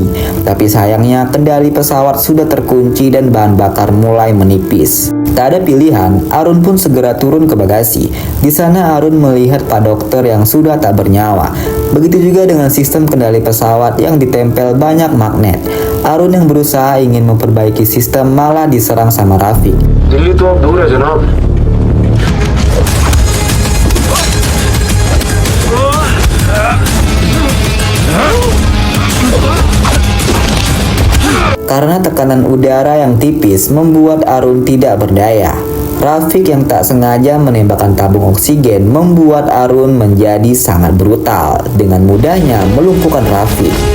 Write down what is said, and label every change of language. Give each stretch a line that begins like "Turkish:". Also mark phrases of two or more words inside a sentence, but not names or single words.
Indonesian: Tapi sayangnya kendali pesawat sudah terkunci dan bahan bakar mulai menipis. Tak ada pilihan, Arun pun segera turun ke bagasi. Di sana Arun melihat Pak Dokter yang sudah tak bernyawa. Begitu juga dengan sistem kendali pesawat yang ditempel banyak magnet. Arun yang berusaha ingin memperbaiki sistem malah diserang sama Rafiq.
Hindi: दिल्ली तो अब दूर है जनाब।
Indonesian: Karena tekanan udara yang tipis membuat Arun tidak berdaya. Rafiq yang tak sengaja menembakkan tabung oksigen membuat Arun menjadi sangat brutal, dengan mudahnya melumpuhkan Rafiq.